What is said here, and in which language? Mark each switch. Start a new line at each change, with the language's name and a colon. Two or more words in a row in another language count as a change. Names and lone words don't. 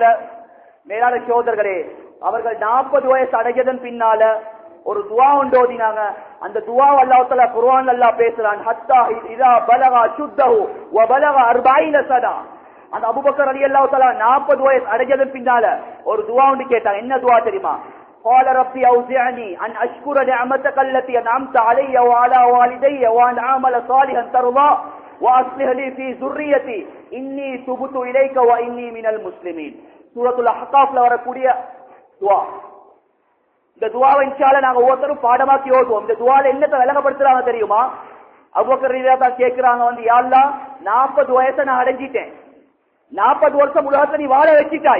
Tamil: மேலான சகோதரர்களே, அவர்கள் 40 வயசு அடைஞ்சதன் பின்னால ஒரு துஆ ஓதினாங்க. அந்த துஆ
Arabic: الله تعالى
Tamil: குர்ஆன்ல அல்லாஹ் பேசுறான்,
Arabic: حتى إذا بلغ أشده وبلغ 40 سنة.
Tamil: அந்த அபூபக்கர்
Arabic: رضي الله تعالى
Tamil: 40 வயசு அடைஞ்சதன் பின்னால ஒரு துஆ கேட்டாங்க. என்ன துஆ தெரியுமா?
Arabic: قال ربي أوزعني أن أشكر نعمتك التي أنعمت علي وعلى والدي وأن أعمل صالحا ترضى وأصلح لي في ذريتي إني تبت إليك وإني من المسلمين.
Tamil: சூரத்துல் அஹ்காஃப்ல வரக்கூடிய துஆ. இந்த துஆவை
Arabic: إن شاء الله
Tamil: நாங்க ஒவ்வொருத்தரும் பாடமாக்கி ஓதுவோம். இந்த துஆல என்னத்தை விளங்கப்படுத்துறாங்க தெரியுமா? அபூபக்கர்
Arabic: رضي الله تعالى
Tamil: கேக்குறாங்க வந்து,
Arabic: يا الله
Tamil: 40 வயசை நான் அடைஞ்சிட்டேன், 40 வருஷம் உலகத்தை நீ வாழ வச்சிட்டாய்.